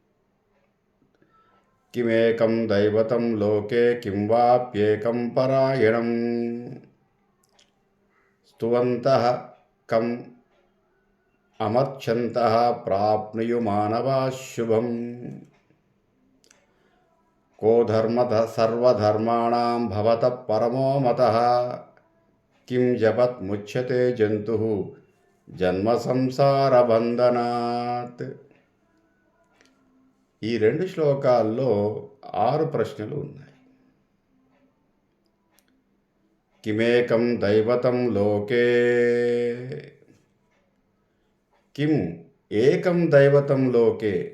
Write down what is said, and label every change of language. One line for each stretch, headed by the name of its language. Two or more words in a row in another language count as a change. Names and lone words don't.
Sanskrit: కిమేకం దైవతం లోకే కిం వాప్యేకం పరాయణం స్తువంతః కం అమర్చంతః ప్రాప్నుయుమానవా శుభం को धर्मतः सर्वधर्माणां भवतः परमो मतः किं जपत् मुच्यते जन्तुः జన్మ సంసార బంధనాత్.
Telugu: ఈ 2 శ్లోకాల్లో 6 ప్రశ్నలు ఉన్నాయి.
Sanskrit: కిమేకం దైవతం లోకే, కిం ఏకం దైవతం లోకే.